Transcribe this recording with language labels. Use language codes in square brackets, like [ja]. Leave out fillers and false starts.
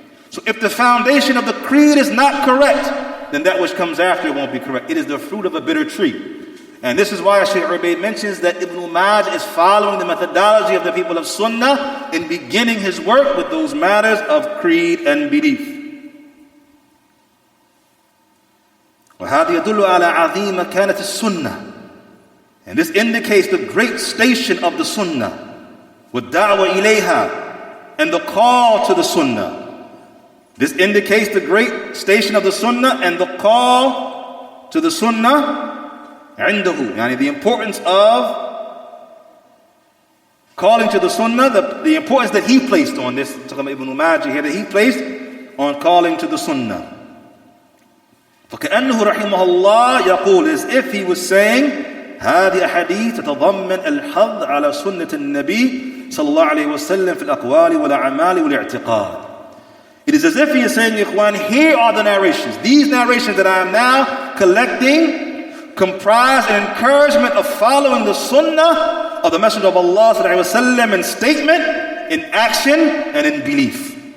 [en] So if the foundation of the creed is not correct, then that which comes after it won't be correct. It is the fruit of a bitter tree. And this is why Shaykh Abu mentions that Ibn Majah is following the methodology of the people of Sunnah in beginning his work with those matters of creed and belief. [ar] وهذا يدل على عظيم مكانة السنة. [en] And this indicates the great station of the Sunnah, [ar] والدعوة إليها, [en] and the call to the Sunnah. This indicates the great station of the Sunnah and the call to the Sunnah [ar] عنده, يعني [en] the importance of calling to the Sunnah, the importance that he placed on this, talking about Ibn Majah here, that he placed on calling to the Sunnah. [ar] فكأنه رحمه الله يقول, [en] as if he was saying, [ar] هذه أحاديث تتضمن الحظ على سنة النبي صلى الله عليه وسلم في الأقوال والأعمال والاعتقاد. [en] It is as if he is saying, ikhwan, here are the narrations. These narrations that I am now collecting comprise an encouragement of following the sunnah of the Messenger of Allah sallallahu alaihi wasallam in statement, in action, and in belief.